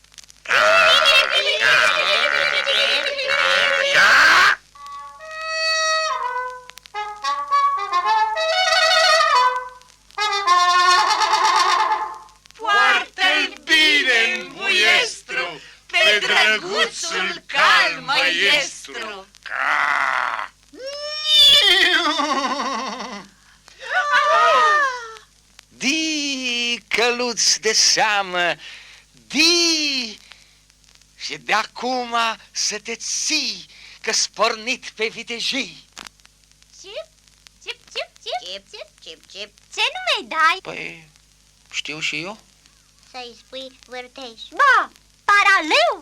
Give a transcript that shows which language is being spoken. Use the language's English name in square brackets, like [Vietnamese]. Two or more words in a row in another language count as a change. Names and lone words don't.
[Romanian] Poartă-l bine în buiestru, pe drăguțul cal măiestru. Di, căluț de seamă, di! Și de acum să te ții, că-s pornit pe vitejii. Cip, cip, cip, cip. Cip, cip, cip, cip. Ce nume dai? Păi, știu și eu. Să-i spui vârtej. Ba, paraleu.